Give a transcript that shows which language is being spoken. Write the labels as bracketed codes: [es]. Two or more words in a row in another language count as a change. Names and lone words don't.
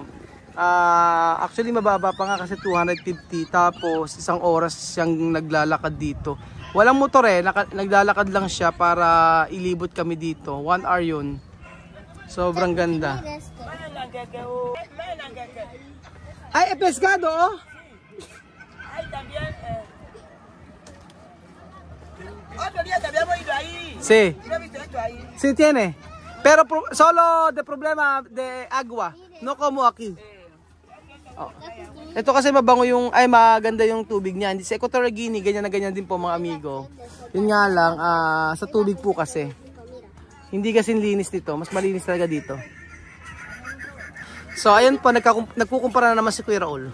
[tl] Actually mababa pa nga kasi 250. Tapos isang oras siyang naglalakad dito. Walang motor naglalakad lang siya para ilibot kami dito. 1 hour yun. Sobrang ganda. Ay, [es] pescado oh! Sí tiene. Pero solo de problema de agua. No como aquí. Oh. [tl] Ito kasi mabango yung, maganda yung tubig niya. Hindi sa Equatorial Guinea, ganyan na ganyan din po mga amigo. Yun nga lang, sa tubig po kasi. Hindi kasi linis dito. Mas malinis talaga dito. So ayun po, nagkukumpara na naman si Kuya Raul.